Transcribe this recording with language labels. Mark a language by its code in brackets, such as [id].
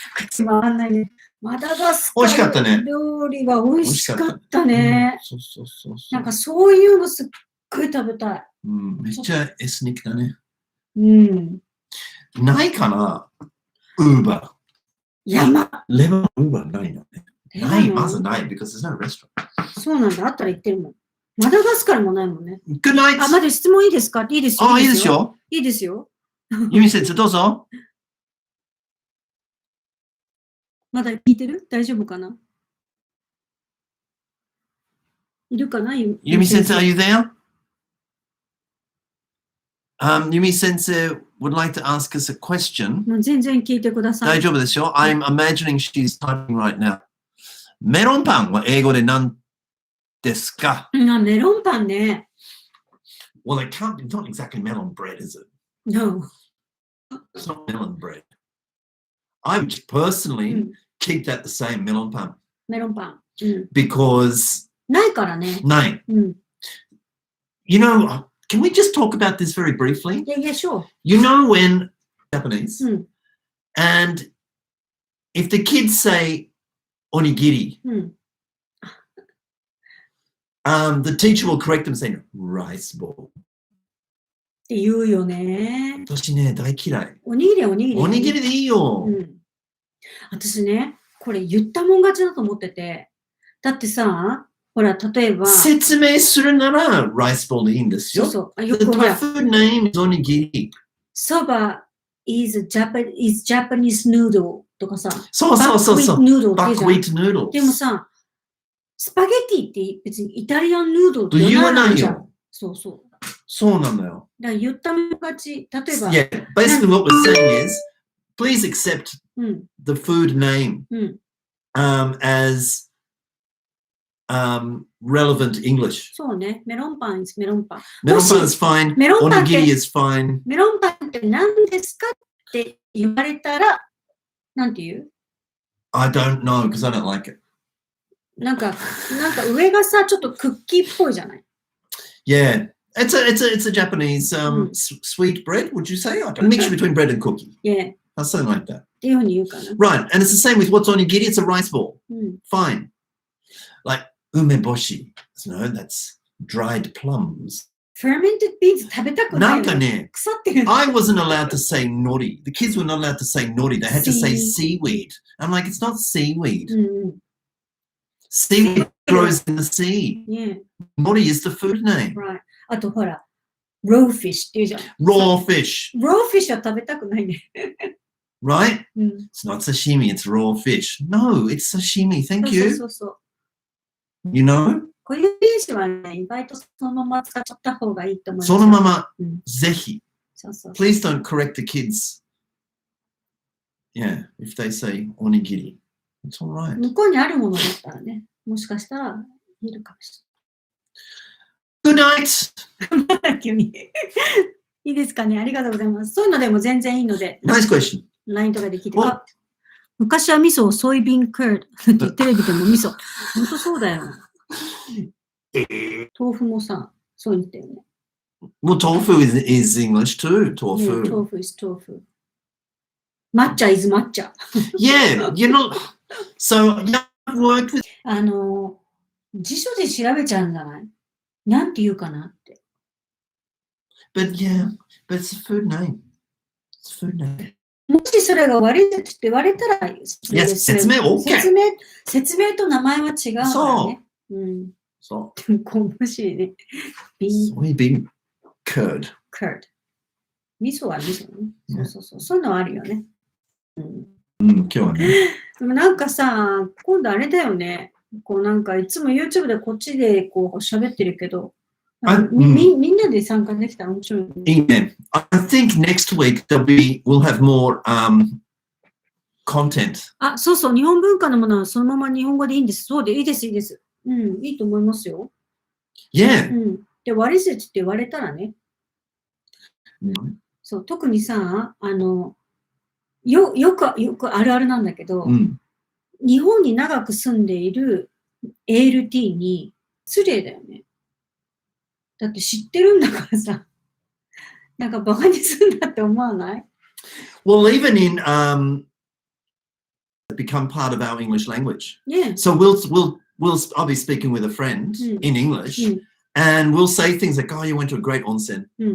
[ja] つまらないね。マダガスカル料理は美味しかったね。なんかそういうのすっごい食べたい。めっちゃエスニックだね。ないかなウーバー。レバノンウーバーないのね。ない、まずない、 [en] because there's no restaurant. [ja] そうなんだ、あったら言ってるもん。マダガスカルもないもんね。 [en] Good night! [ja] まだ質問いいですか？いいですよ。いいですよ。いいですよ。ユミ先生、どうぞ。まだ聞いてる？大丈夫かな？いるかな？ユミ先生、 [en] are you there? Yumi sensei would like to ask us a question. [ja] 全然聞いてください。大丈夫ですよ。 [en] I'm imagining she's typing right now. [ja] メロンパンは英語で何ですか？メロンパンね。 [en] Well, it's not exactly melon bread, is it? No. It's not melon bread. I would personally keep that the same, melon pan. [ja] メロンパン。 [en] Because [ja] ないからね。ない。 [en] You know, can we just talk about this very briefly? Yeah, sure. You know when Japanese, and if the kids say onigiri, the teacher will correct them saying rice ball. [ja] って言うよね。私ね、大嫌い。おにぎりおにぎり。おにぎりでいいよ。私ね、これ言ったもん勝ちだと思ってて。だってさ、ほら、例えば。説明するなら、ライスボールでいいんですよ。そうそう。よくほら。 [en] The food name is おにぎり。 Soba is Japanese noodle [ja] とかさ。そうそうそうそう。バックウィートヌードル。でもさ、スパゲティって別にイタリアンヌードルって言わないよ。そうそう。そうなんだよ。だから言ったもん勝ち。例えば。 [en] Yeah, basically what we're saying is, please accept the food name as relevant English. [ja] そうね。 [en] メロンパン is メロンパン。メロンパン is fine. おにぎり is fine. [ja] メロンパンって何ですかって言われたら、なんて言う？ [en] I don't know because I don't like it. [ja] なんか上がさ、ちょっとクッキーっぽいじゃない？ [en] Yeah. It's a Japanese sweet bread, would you say? A mixture between bread and cookie. Yeah. Something like that. [ja] っていうふうに言うかな。 [en] Right. And it's the same with what's onigiri. It's a rice ball. Fine. Like umeboshi. No, that's dried plums. Fermented beans [ja] 食べたくないよね。なんかね、腐ってる。 [en] I wasn't allowed to say nori. The kids were not allowed to say nori. They had to say seaweed. I'm like, it's not seaweed. Seaweed grows in the sea. Yeah. Nori is the food name. Right. [ja] あとほら、raw fish って言うじゃん。 [en] Raw fish. [ja] raw fish は食べたくないね。 [en] Right? It's not sashimi, it's raw fish. No, it's sashimi. Thank you. [ja] そうそう。 [en] You know? [ja] こういう品種はね、意外とそのまま使っちゃった方がいいと思います。そのまま、ぜひ。そうそう。 [en] Please don't correct the kids. Yeah, if they say onigiri. It's all right. [ja] 向こうにあるものだったらね、もしかしたらいるかもしれない。 [en] Good night! [ja] 急に。いいですかね、ありがとうございます。そういうのでも全然いいので。 [en] Nice question. [ja] LINE とかで聞いて。昔は味噌をソイビンクード。テレビでも味噌。本当そうだよ。豆腐もさ、そう言ったよね。 [en] Well, tofu is English too. Tofu. Yeah, tofu is tofu. Matcha is matcha. Yeah, you're not. So, you worked with. [ja] 辞書で調べちゃうんじゃない？なんて言うかなって。 [en] But yeah, but it's a food name. It's a food name. [ja] もしそれが悪いって言われたら、説明 OK。説明と名前は違うからね。そう。面白いね。ソイビンcurd。味噌は味噌ね。そう。そういうのはあるよね。今日はね。でもなんかさ、今度あれだよね。こうなんかいつも YouTube でこっちでこう喋ってるけど、みんなで参加できたら面白い、ね。いいね。 [en] I think next week we'll have more content. [ja] あ、そうそう。日本文化のものはそのまま日本語でいいんです。そうでいいです、いいです。いいと思いますよ。 [en] Yeah. [ja] で、 [en] what is it [ja] って言われたらね。そう、特にさ、よくあるあるなんだけど、日本に長く住んでいる ALT に失礼だよね。だって知ってるんだからさ、なんかバカにするんだって思わない？ [en] Well, even in become part of our English language. Yeah. So I'll be speaking with a friend in English, and we'll say things like, "Oh, you went to a great onsen."